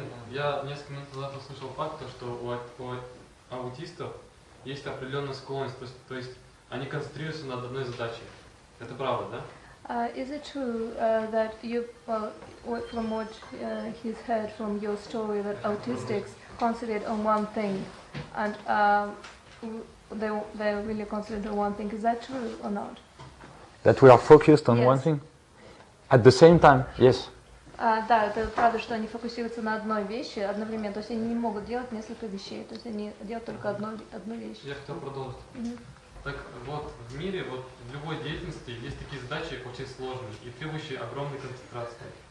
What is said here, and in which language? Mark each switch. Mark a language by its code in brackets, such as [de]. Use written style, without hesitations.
[ru] Я несколько минут назад услышал факт, что у аутистов есть определенная склонность, то есть они концентрируются над одной задачей. Это правда, да? [en] Is it true that you, from what he's heard from your story, that autistics concentrate on one thing, and they really concentrate on one thing? Is that true or not? That we are focused on one thing? At the same time, yes. [ru] Да, это правда, что они фокусируются на одной вещи одновременно, то есть они не могут делать несколько вещей, то есть они делают только одну вещь. Я хотел продолжить. Так вот, в мире, вот в любой деятельности есть такие задачи очень сложные и требующие огромной концентрации.